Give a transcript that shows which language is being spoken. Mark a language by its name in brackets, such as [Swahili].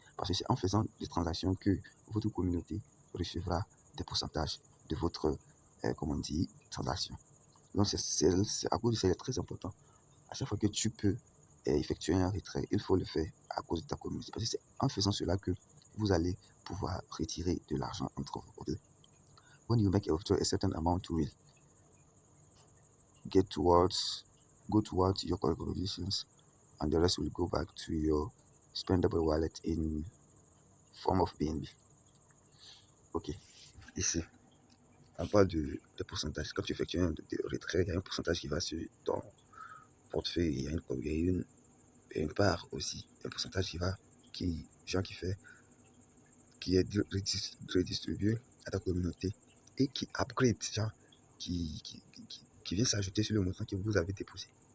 [French] Parce que c'est en faisant des transactions que votre communauté recevra des pourcentages de votre, comment on dit, transaction. Donc, c'est à cause de ça, c'est très important. À chaque fois que tu peux effectuer un retrait, il faut le faire à cause de ta communauté. Parce que c'est en faisant cela que vous allez pouvoir retirer de l'argent entre vous. Okay? [English] When you make a certain amount will go towards your contributions, and the rest will go back to your spendable wallet in form of BNB. [French] Ok, ici, on parle de pourcentage. Quand tu effectues un retrait, il y a un pourcentage qui va sur ton portefeuille. Il y a une part aussi, un pourcentage qui est redistribué à ta communauté et qui upgrade, qui vient s'ajouter sur le montant que vous avez déposé.